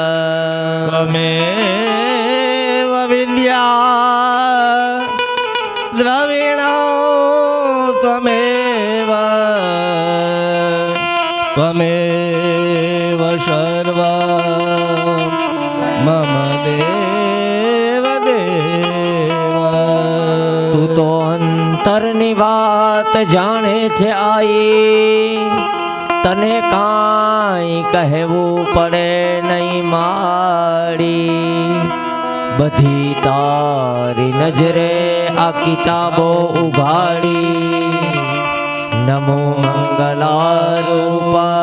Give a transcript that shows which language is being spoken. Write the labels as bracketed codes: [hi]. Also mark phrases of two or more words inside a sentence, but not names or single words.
[sa] त्वमेव विद्या द्रविणो त्वमेव त्वमेव सर्व मम देव देव [gu] તું તો અંતરની વાત જાણે છે આઈ તને કાંઈ કહેવું પડે નહીં માડી બધી તારી નજરે આ કિતાબો ઉઘાડી નમો મંગલારૂપ